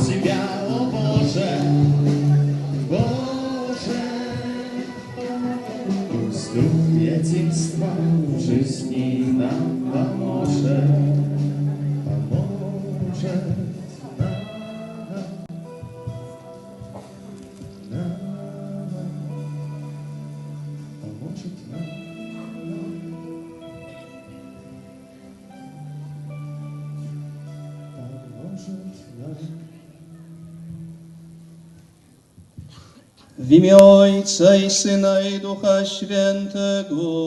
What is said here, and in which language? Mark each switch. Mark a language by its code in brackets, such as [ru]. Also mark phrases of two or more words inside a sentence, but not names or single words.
[ru] Тебя, о Боже, Боже, пусть дух единства в жизни нам поможет, поможет нам, поможет нам. [pl] W imię Ojca i Syna i Ducha Świętego.